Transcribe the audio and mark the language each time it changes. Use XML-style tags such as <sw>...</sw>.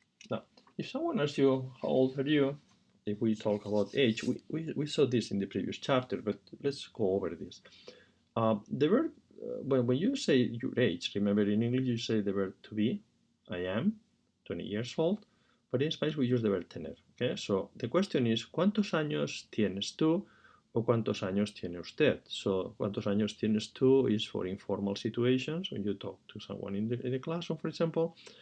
<en>Now, if someone asks you how old are you, if we talk about age, we saw this in the previous chapter, but let's go over this. The verb, when you say your age, remember in English you say the verb to be, I am, 20 years old, but in Spanish we use the verb tener. Okay, so the question is,</en> <es>¿cuántos años tienes tú? O ¿cuántos años tiene usted? So, ¿cuántos años tienes tú?</es> <en>Is for informal situations, when you talk to someone in the classroom, for example.</en>